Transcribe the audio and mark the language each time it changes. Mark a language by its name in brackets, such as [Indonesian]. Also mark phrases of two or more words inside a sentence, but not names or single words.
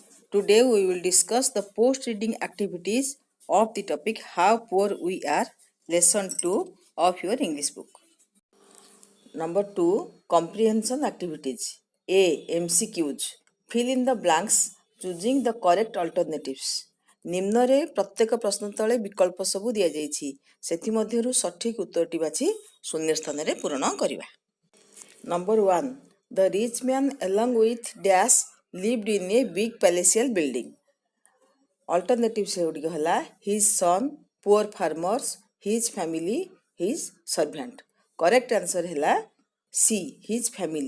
[English] Today we will discuss the post-reading activities of the topic How Poor We Are, Lesson 2 of your English book. Number 2, Comprehension Activities. A. MCQs. Fill in the blanks choosing the correct alternatives. [Odia] ନିମ୍ନରେ ପ୍ରତ୍ୟେକ ପ୍ରଶ୍ନ ତଳେ ବିକଳ୍ପ ସବୁ ଦିଆଯାଇଛି ସେଥିମଧ୍ୟରୁ ସଠିକ ଉତ୍ତରଟି ବାଛି ଶୂନ୍ୟ ସ୍ଥାନରେ ପୂରଣ କରିବା। [English] Number 1. The rich man along with dash lived in a big palatial building. Alternatives [Odia] सेଗୁଡ଼ିକ ହେଲା [English] his son, poor farmers, his family, his servant. Correct answer ହେଲା C, his family.